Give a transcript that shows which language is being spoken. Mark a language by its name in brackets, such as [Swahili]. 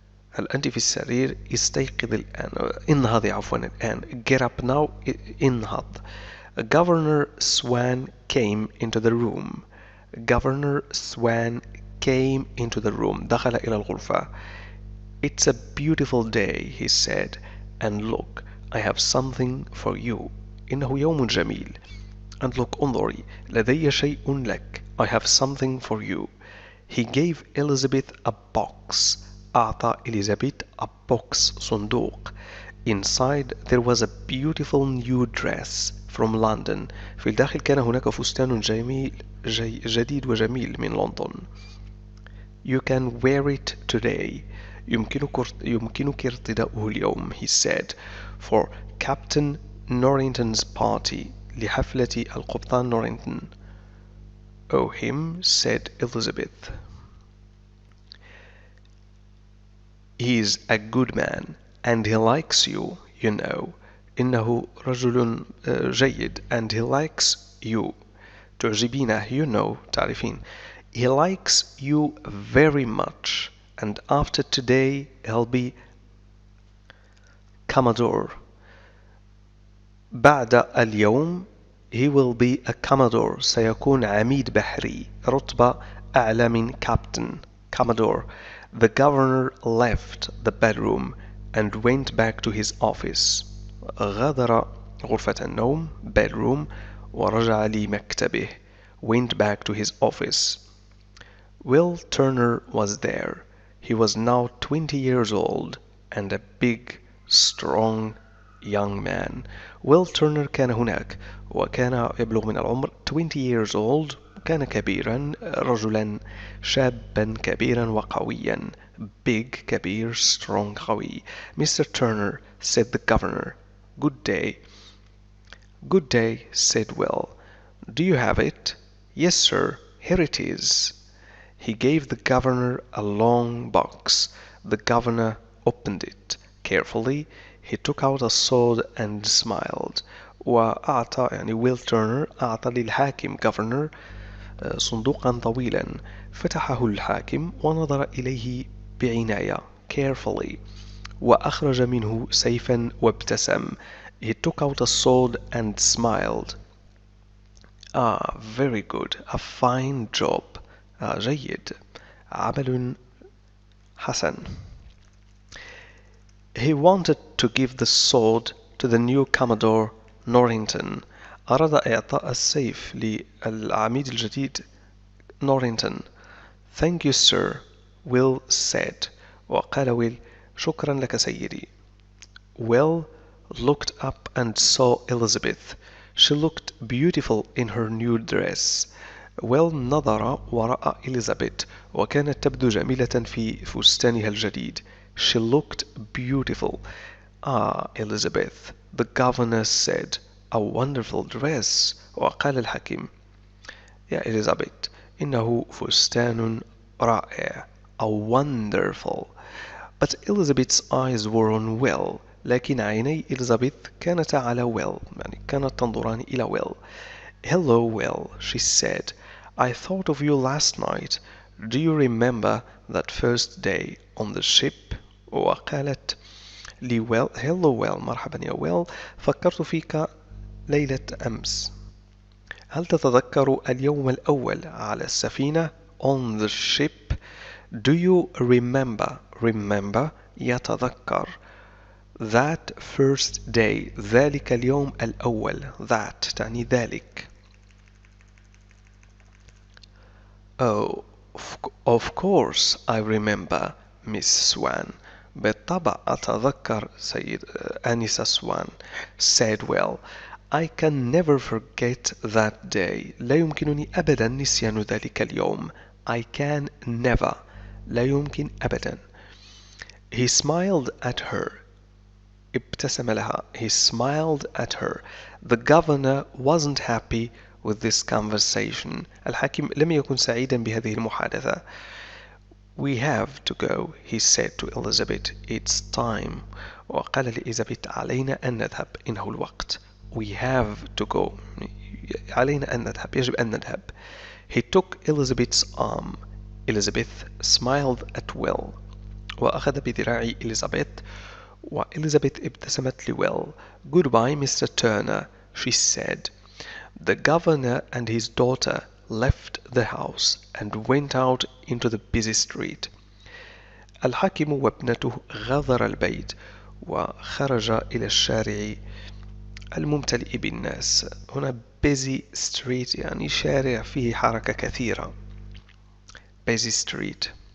[Arabic] هل أنت في السرير؟ استيقظ الآن. انهضي عفوا الآن. [English] Get up now. [Arabic] انهض. [English] Governor Swan came into the room. Governor Swan came into the room. [Arabic] دخل إلى الغرفة. [English] It's a beautiful day, he said. And look, I have something for you. [Arabic] إنه يوم جميل. [English] And look, [Arabic] انظري, لدي شيء لك. [English] I have something for you. He gave Elizabeth a box. [Arabic] أعطى إليزابيث [English] a box, [Arabic] صندوق. [English] Inside there was a beautiful new dress from London. [Arabic] في الداخل كان هناك فستان جديد وجميل من لندن. [English] You can wear it today. [Arabic] يمكنك ارتداؤه اليوم, [English] he said, for Captain Norrington's party. [Arabic] لحفلة القبطان نورينغتون. [English] Oh, him, said Elizabeth. He's a good man, and he likes you, you know. [Arabic] إنه رجل جيد, [English] and he likes you. [Arabic] تعجبينه, [English] you know, [Arabic] تعرفين. [English] He likes you very much, and after today he'll be Commodore. [Arabic] بعد اليوم [English] he will be a Commodore. [Arabic] سيكون عميد بحري. رتبة أعلى من Captain. [English] Commodore. The governor left the bedroom and went back to his office. [Arabic] غادر غرفة النوم bedroom ورجع لمكتبه. [English] Went back to his office. Will Turner was there. He was now 20 years old and a big, strong young man. [Arabic] Will Turner كان هناك وكان يبلغ من العمر [English] 20 years old. [Arabic] كان كبيرا, رجلا شابا كبيرا وقويا. [English] Big, [Arabic] كبير, [English] strong, [Arabic] قوي. [English] Mr. Turner, said the governor. Good day. Good day, said Will. Do you have it? Yes, sir. Here it is. He gave the governor a long box. The governor opened it carefully. He took out a sword and smiled. [Arabic] وأعطى Will Turner أعطى للحاكم governor صندوقا طويلا. فتحه الحاكم ونظر إليه بعناية carefully. وأخرج منه سيفا وابتسم. [English] He took out a sword and smiled. Ah, very good. A fine job. [Arabic] جيد. عمل حسن. [English] He wanted to give the sword to the new Commodore Norrington. [Arabic] أراد إعطاء السيف للعميد الجديد Norrington. [English] Thank you, sir, Will said. [Arabic] وقال ويل, شكرا لك سيدي. [English] Will looked up and saw Elizabeth. She looked beautiful in her new dress. [Arabic] Will نظر ورأى إليزابيث وكانت تبدو جميلة في فستانها الجديد. [English] She looked beautiful. Ah, Elizabeth, the governor said. A wonderful dress. [Arabic] وقال الحكيم. يا إليزابيث, إنه فستان رائع. [English] A wonderful. But Elizabeth's eyes were on Will. [Arabic] لكن عيني إليزابيث كانتا على Will. يعني كانت تنظران إلى Will. [English] Hello, Will, she said. I thought of you last night. Do you remember that first day on the ship? [Arabic] وقالت لي Will, [English] hello Will, [Arabic] مرحبا يا Will. فكرت فيك ليلة أمس. هل تتذكر اليوم الأول على السفينة [English] on the ship? Do you remember [Arabic] يتذكر [English] that first day [Arabic] ذلك اليوم الأول. that تعني ذلك. [English] Oh, of course I remember, Miss Swan. [Arabic] بالطبع أتذكر آنسة سوان. [English] said well. I can never forget that day. [Arabic] لا يمكنني أبدا نسيان ذلك اليوم. [English] I can never. [Arabic] لا يمكن أبدا. [English] He smiled at her. [Arabic] ابتسم لها. [English] He smiled at her. The governor wasn't happy with this conversation. [Arabic] الحاكم لم يكن سعيدا بهذه المحادثة. [English] We have to go, he said to Elizabeth. It's time. [Arabic] وقال لإليزابيث علينا أن نذهب. إنه الوقت. [English] We have to go. [Arabic] علينا أن نذهب. يجب أن نذهب. [English] He took Elizabeth's arm. Elizabeth smiled at Will. [Arabic] وأخذ بذراع إليزابيث. وإليزابيث ابتسمت لويل. [English] Goodbye, Mr. Turner, she said. The governor and his daughter left the house and went out into the busy street. [Arabic] الحاكم وابنته غادر البيت وخرج إلى الشارع الممتلئ بالناس. هنا busy street يعني شارع فيه حركة كثيرة. busy street.